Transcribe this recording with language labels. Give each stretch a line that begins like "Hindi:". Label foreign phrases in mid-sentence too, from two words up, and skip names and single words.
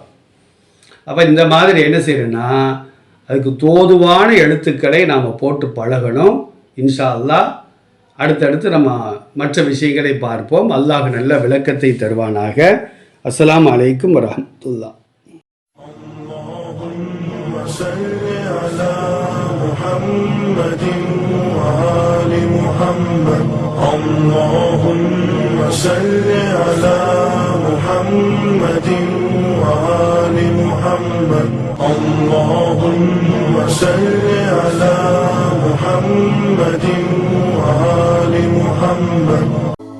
Tamil: அப்போ இந்த மாதிரி என்ன செய்யணும்னா அதுக்கு தோதுவான எழுத்துக்களை நாம் போட்டு பழகணும்.
Arabic: إن شاء الله
Tamil: அடுத்தடுத்து நம்ம மற்ற விஷயங்களை பார்ப்போம். அல்லாஹ் நல்ல விளக்கத்தை தருவானாக.
Arabic: السلام عليكم ورحمة الله. محمد وآل محمد اللهم صل على محمد وآل محمد اللهم صل على محمد وآل محمد